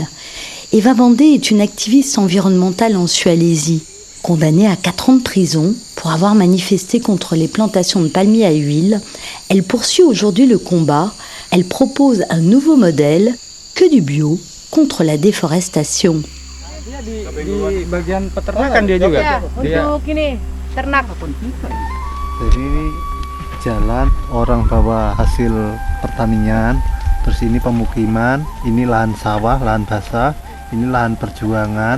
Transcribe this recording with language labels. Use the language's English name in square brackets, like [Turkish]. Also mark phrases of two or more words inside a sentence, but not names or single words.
[French] Eva Bandé est une activiste environnementale en Sulawesi, condamnée à 4 ans de prison pour avoir manifesté contre les plantations de palmiers à huile. Elle poursuit aujourd'hui le combat. Elle propose un nouveau modèle, que du bio, contre la déforestation. [Indonesian] Di bagian peternakan dia juga. Ya, untuk ini ternak. Jadi ini jalan orang bawa hasil pertanian, terus ini pemukiman, ini lahan sawah, lahan basah, ini lahan perjuangan.